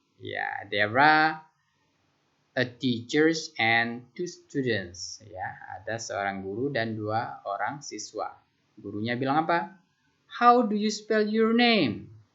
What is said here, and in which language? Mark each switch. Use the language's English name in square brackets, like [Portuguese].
[English] Ya, there are a teachers and two students. [Indonesian] Ya, ada seorang guru dan dua orang siswa. Gurunya bilang apa? [English] How do you spell your name?